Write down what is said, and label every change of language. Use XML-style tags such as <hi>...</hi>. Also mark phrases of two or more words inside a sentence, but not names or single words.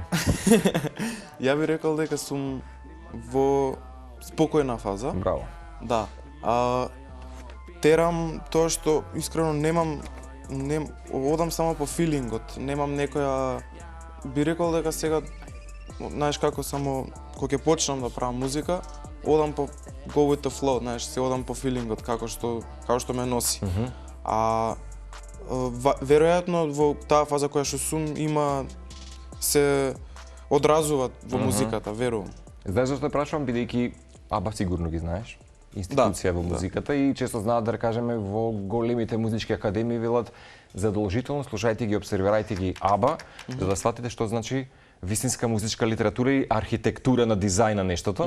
<mk>ја би рекол дека сум во спокојна фаза. Браво. Да. Терам тоа што искрено одам само по филингот, немам некоја, би рекол дека сега, знаеш како само кога ќе почнам да правам музика, одам по</mk> <en>go with the flow,</en> <mk>знаеш, се одам по филингот како што ме носи. Веројатно во таа фаза која што сум има се одразува во музиката, верувам. Знаеш зашто те прашувам, бидејќи Аба сигурно ги знаеш, институција во музиката и често знаат да кажеме во големите музички академии велат задолжително слушајте ги, обсервирајте ги Аба, за да сватите што значи вистинска музичка литература и архитектура на дизајн на нештото.</mk>